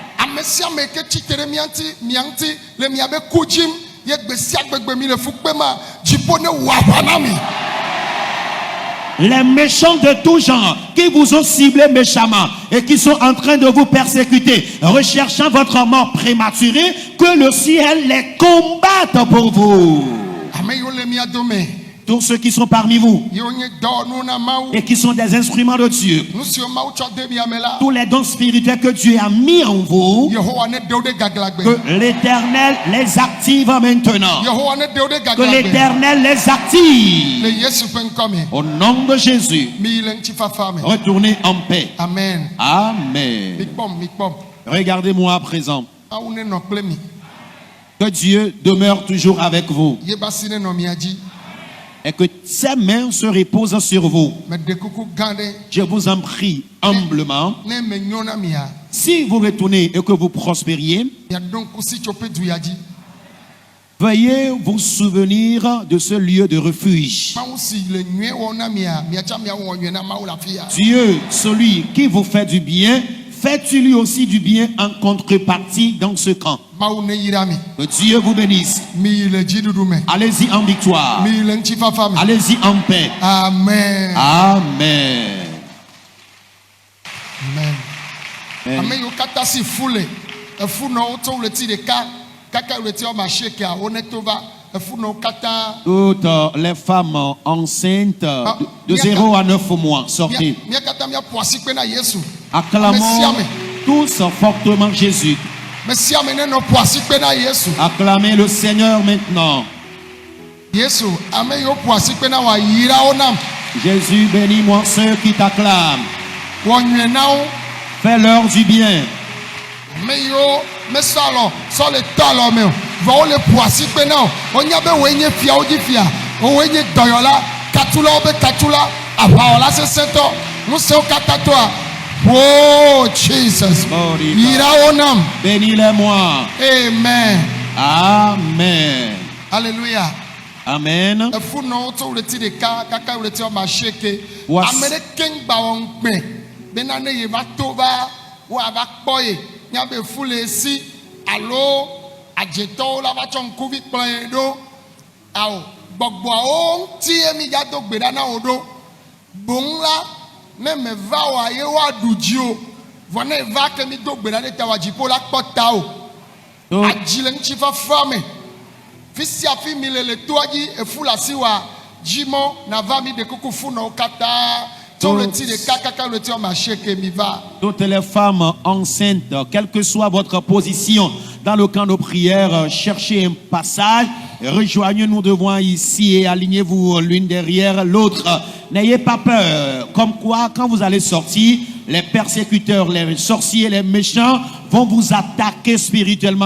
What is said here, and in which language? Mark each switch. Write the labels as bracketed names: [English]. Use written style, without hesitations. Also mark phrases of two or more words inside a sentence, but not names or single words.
[French] Les méchants de tout genre qui vous ont ciblé méchamment et qui sont en train de vous persécuter, recherchant votre mort prématurée, que le ciel les combatte pour vous. tous ceux qui sont parmi vous [Ewe] Yo nye dɔ nu na Mawu. [French] et qui sont des instruments de Dieu, [Ewe] Nu siwo Mawu tsɔ de miame la. [French] tous les dons spirituels que Dieu a mis en vous, [Ewe] Yehowa ne de wo de gaglagbe. [French] que l'Éternel les active maintenant. [Ewe] Yehowa ne de wo de [French] Que [Ewe] gaglagbe. [French] l'Éternel les active. [Ewe] Le Yesu ƒe ŋkɔ me. [French] Au nom de Jésus, [Ewe] Mi le ŋutifafa me. [French] retournez en paix. Amen. Amen. [Ewe] Mi kpɔm. [French] Regardez-moi à présent. [Ewe] Mawu ne nɔ kple mi. [French] Que Dieu demeure toujours avec vous [Ewe] Ye basi ne nɔ mia dzi. [French] et que ses mains se reposent sur vous. [Ewe] Me de kuku gã ɖe. [French] Je vous en prie humblement, [Ewe] Ne me nyo na mia. [French] si vous retournez et que vous prospériez, [Ewe] Mia do ŋkusi tso ƒe du ya dzi. [French] veuillez vous souvenir de ce lieu de refuge. [Ewe] Mawu si le nyuie wɔ na mia, miatsa miawɔ nyuie na Mawu le afi ya. [French] Dieu, celui qui vous fait du bien, fait lui aussi du bien en contrepartie dans ce camp. [Ewe] Mawu ne yra mi. [French] Que Dieu vous bénisse. [Ewe] Mi yi le dziɖuɖu me. [French] Allez-y en victoire. [Ewe] Mi yi le ŋutifafa me. [French] Allez-y en paix. Amen. Amen. Amen. Amen. [Ewe] Ame yiwo katã si fu le, efu nɔ wo tso ɣleti ɖeka kaka ɣleti wɔme asiekea wo ne to va efu nɔ wo katã. [French] Toutes les femmes enceintes de 0 à 9 mois, sortez. [Ewe] Mía katã míaƒo asikpe na Yesu. [French] Acclamons tous fortement Jésus. [Ewe] Me sia ame ne nɔ ƒo asikpe na Yesu. [French] Acclamez le Seigneur maintenant. [Ewe] Yesu, ame yiwo ƒo asikpe na wòa yra wo nam. [French] Jésus, bénis-moi ceux qui t'acclament. [Ewe] Wɔ nyuie na wo. [French] Fais-leur du bien. [Ewe] Ame yiwo mesɔ alɔ sɔ le tɔ alɔ me o. Vɔ wo le ƒo asikpe na wo. Wonya be woe nye fiawo dzi fia. Woe nye dɔyɔla, katulawo be katula, aʋawɔla sesẽtɔ. Ŋusẽwo katã toa. Oh Jesus. Yira wo nam. [French] Bénis-les-moi. Amen. Amen. Alléluia. Amen. [Ewe] Efu nɔ wo tso ɣleti ɖeka kaka ɣleti wɔme asieke. Was- Ame ɖeke ŋgba wɔ ŋukpe bena ne ye va to va woava kpɔ ye. Nya be fu le esi alo adzetɔwo la va tsɔ ŋkuvi kplɔ ye ɖo. Awo gbɔgbɔawo ŋuti ye mi dza do gbe ɖa na wo ɖo. Boŋ la ne me va oa ye woaɖu dzi o. Vɔ ne va ke mi do gbe ɖa ɖe ta wòa dziƒo la kpɔ ta o. [French] Donc, [Ewe] Adzi le ŋutifafa me. Fi sia fi mi le toa dzi efu le asi wa dzimɔ nava mi de kuku fu nɔ wo katã. Tso ɣleti ɖeka kaka ɣleti wɔme asieke mi va. [French] toutes les femmes enceintes, quelle que soit votre position dans le camp de prière, cherchez un passage, rejoignez-nous devant ici et alignez-vous l'une derrière l'autre. N'ayez pas peur, comme quoi quand vous allez sortir, les persécuteurs, les sorciers, les méchants vont vous attaquer spirituellement.